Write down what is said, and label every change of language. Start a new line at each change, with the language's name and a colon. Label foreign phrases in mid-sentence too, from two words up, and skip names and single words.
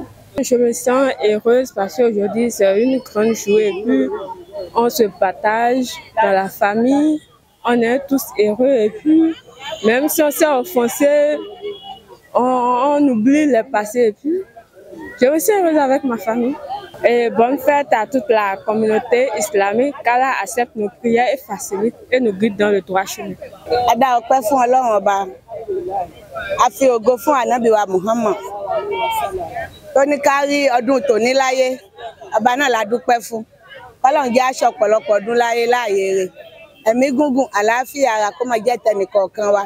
French: Je me sens heureuse parce qu'aujourd'hui c'est une grande journée et puis on se partage dans la famille, on est tous heureux et puis même si on s'est offensé, on oublie le passé et puis je me sens heureuse avec ma famille. Et bonne fête à toute la communauté islamique, qu'Allah accepte nos prières et facilite et nous guide dans le droit chemin.
Yoruba: Ada ọpẹ́ fún Ọlọ́run ọba. A fi ògo fún Ànábì wa Muhammad. Tó ní ká rí ọdún tòní láyé. Ọba náà la dúpẹ́ fún. K'Ọlọ́run jẹ́ aṣọ ọ̀pọ̀lọpọ̀ ọdún láyé láàyè rẹ̀. Ẹ̀mí gúngùn àlàáfíà ara kó máa jẹ́ tẹnìkọ̀ọ̀kan wa.